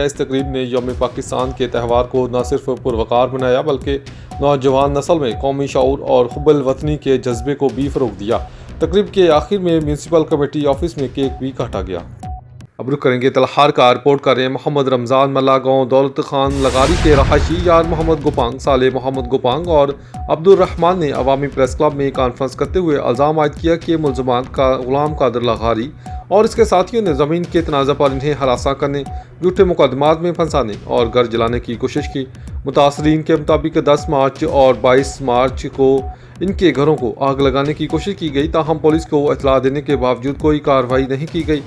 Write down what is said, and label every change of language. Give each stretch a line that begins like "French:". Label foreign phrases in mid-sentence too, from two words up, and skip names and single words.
Urdu: اس تقریب نے یوم پاکستان کے تہوار کو نہ صرف پروقار بنایا بلکہ نوجوان نسل میں قومی شعور اور حب الوطنی کے جذبے کو بھی فروغ دیا. تقریب کے آخر میں میونسپل کمیٹی آفس میں کیک بھی کاٹا گیا. اب رخ کریں گے تلہار کا. رپورٹ کر رہے ہیں محمد رمضان ملا گاؤں دولت خان لغاری کے رہائشی یار محمد گوپانگ، صالح محمد گوپانگ اور عبد الرحمان نے عوامی پریس کلب میں کانفرنس کرتے ہوئے الزام عائد کیا کہ ملزمان کا غلام قادر لغاری اور اس کے ساتھیوں نے زمین کے تنازع پر انہیں ہراساں کرنے، جھوٹے مقدمات میں پھنسانے اور گھر جلانے کی کوشش کی. متاثرین کے مطابق 10 مارچ اور 22 مارچ کو ان کے گھروں کو آگ لگانے کی کوشش کی گئی تاہم پولیس کو اطلاع دینے کے باوجود کوئی کارروائی نہیں کی گئی.